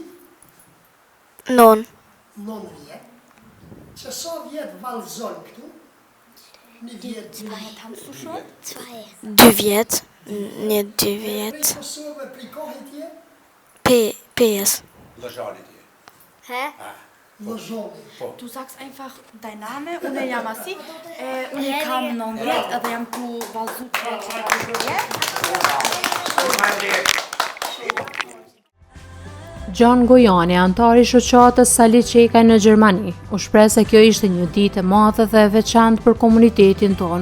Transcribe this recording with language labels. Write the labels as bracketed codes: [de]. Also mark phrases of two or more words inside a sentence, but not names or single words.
[sq] 9. 9 vjet. Që sa vjet vallëzon këtu? 1 vjet, 2 vjet. 2 vjet. 2 vjet. Prej Kosovë, prej kohit je? 5. Lëzhani tje. Hä? Lëzhani. [de] Du sagst einfach dein Name, [sq] unë jam Asi, unë kam 9 vjet edhe jam ku vallëzu Gjan Gojani, antari i shoqatës Sali Çekaj në Gjermani, u shpreh se kjo ishte një ditë e madhe dhe e veçantë për komunitetin tonë.